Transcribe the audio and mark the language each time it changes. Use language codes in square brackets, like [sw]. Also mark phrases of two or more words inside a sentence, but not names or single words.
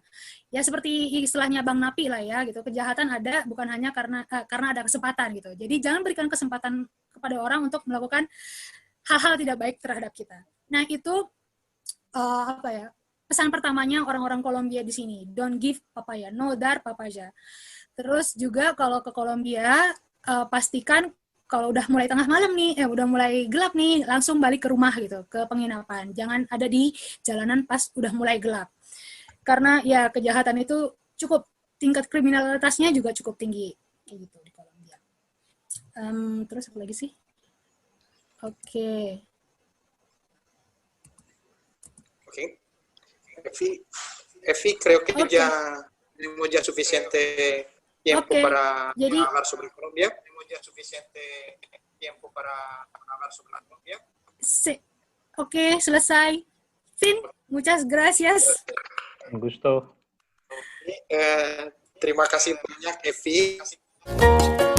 [id] Ya seperti istilahnya Bang Napi lah ya gitu. Kejahatan ada bukan hanya karena ada kesempatan gitu. Jadi jangan berikan kesempatan kepada orang untuk melakukan hal-hal tidak baik terhadap kita. Nah, itu pesan pertamanya orang-orang Kolombia di sini. [en] Don't give papaya, [es] no dar papaya. [id] Terus juga kalau ke Kolombia pastikan kalau udah mulai tengah malam nih, udah mulai gelap nih, langsung balik ke rumah gitu, ke penginapan. Jangan ada di jalanan pas udah mulai gelap. Karena ya kejahatan itu tingkat kriminalitasnya juga cukup tinggi. Kayak gitu di Kolombia. Terus apa lagi sih? Oke. Evi, [es] creo que ya tenemos ya suficiente tiempo para hablar sobre Colombia. [id] Oke, selesai. [es] Fin, muchas gracias. Un gusto. [id] Terima kasih banyak, Evi.